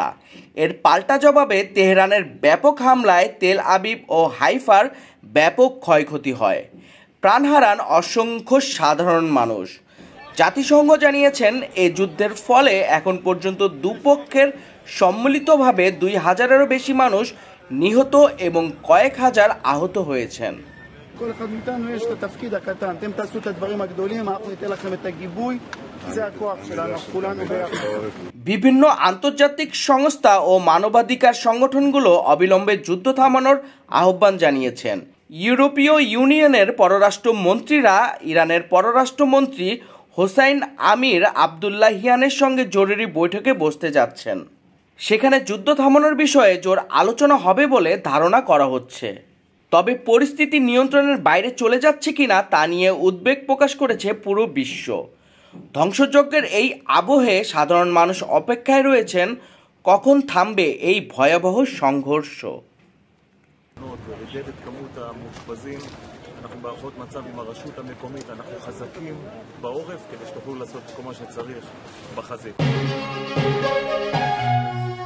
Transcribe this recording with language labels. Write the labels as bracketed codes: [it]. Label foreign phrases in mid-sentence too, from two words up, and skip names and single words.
[bn] এর পাল্টা জবাবে তেহরানের ব্যাপক হামলায় তেল আবিব ও হাইফার ব্যাপক ক্ষয়ক্ষতি হয়। প্রাণ হারান অসংখ্য সাধারণ মানুষ। জাতিসংঘ জানিয়েছেন, এই যুদ্ধের ফলে এখন পর্যন্ত দুপক্ষের সম্মিলিতভাবে 2000-এরও বেশি মানুষ নিহত এবং কয়েক হাজার আহত হয়েছেন। [he] כל אחד מאיתנו יש את התפקיד הקטן, אתם תעשו את הדברים הגדולים, אנחנו ניתן לכם את הגיבוי, זה הכוח שלנו, כולנו ביחד। [bn] বিভিন্ন আন্তর্জাতিক সংস্থা ও মানবাধিকার সংগঠনগুলো অবিলম্বে যুদ্ধ থামানোর আহ্বান জানিয়েছেন। ইউরোপীয় ইউনিয়নের পররাষ্ট্রমন্ত্রীরা ইরানের পররাষ্ট্রমন্ত্রী হোসাইন আমির আবদুল্লাহিয়ানের সঙ্গে জরুরি বৈঠকে বসতে যাচ্ছেন। সেখানে যুদ্ধ থামানোর বিষয়ে জোর আলোচনা হবে বলে ধারণা করা হচ্ছে। তবে পরিস্থিতি নিয়ন্ত্রণের বাইরে চলে যাচ্ছে কিনা তা নিয়ে উদ্বেগ প্রকাশ করেছে পুরো বিশ্ব। ধ্বংসযজ্ঞের এই আবহে সাধারণ মানুষ অপেক্ষায় রয়েছেন কখন থামবে এই ভয়াবহ সংঘর্ষ। [he] אנחנו בהערכות מצב עם הרשות המקומית, אנחנו חזקים בעורף כדי שתוכלו לעשות כל מה שצריך בחזית.